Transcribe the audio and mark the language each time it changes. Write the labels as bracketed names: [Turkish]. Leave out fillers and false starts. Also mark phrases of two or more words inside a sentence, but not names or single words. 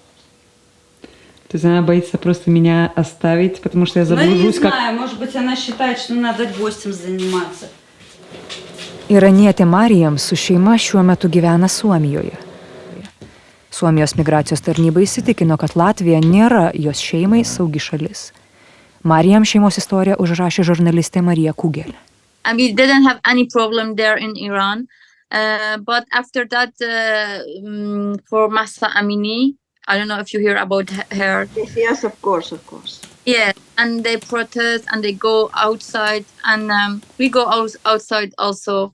[Russian] То есть она боится просто меня оставить, потому что я Ну, я не заблужусь, как... знаю, может быть, она считает, что надо гостем заниматься. [Lithuanian] Iranietė Marijam su šeima šiuo metu gyvena Suomijoje. Suomijos migracijos tarnyba įsitikino, kad Latvija nėra jos šeimai saugi šalis. Marijam šeimos istoriją užrašė žurnalistė Marija Kugelė. [English] And we didn't have any problem there in Iran. But after that, for Mahsa Amini, I don't know if you hear about her. Yes, of course, of course. Yeah, and they protest and they go outside, and we go outside also.